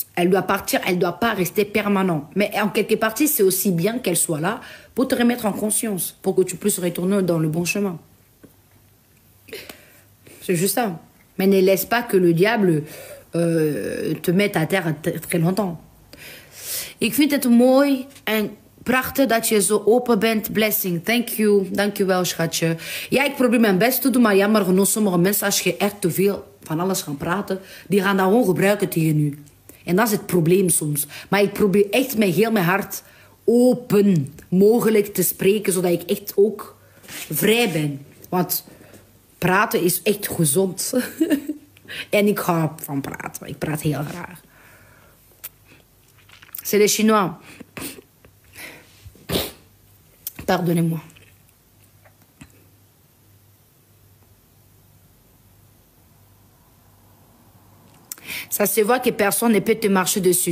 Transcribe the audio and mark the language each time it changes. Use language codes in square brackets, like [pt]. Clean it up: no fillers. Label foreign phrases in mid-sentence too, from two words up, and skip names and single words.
[fr] Elle doit partir, elle ne doit pas rester permanente. Mais en quelque partie, c'est aussi bien qu'elle soit là pour te remettre en conscience, pour que tu puisses retourner dans le bon chemin. C'est juste ça. Mais ne laisse pas que le diable te mette à terre très longtemps. [nl] Ik vind het mooi en prachtig dat je zo open bent. [en] Blessing. Thank you. [nl] Dank je wel, schatje. Ja, ik probeer mijn best te doen, maar jammer genoeg, sommige mensen, als je echt te veel van alles gaan praten, die gaan dat gewoon gebruiken tegen je. En dat is het probleem soms. Maar ik probeer echt met heel mijn hart open mogelijk te spreken, zodat ik echt ook vrij ben. Want praten is echt gezond. En ik hou van praten. Ik praat heel graag. [fr] C'est les Chinois. Pardonnez-moi. Ça se voit que personne ne peut te marcher dessus.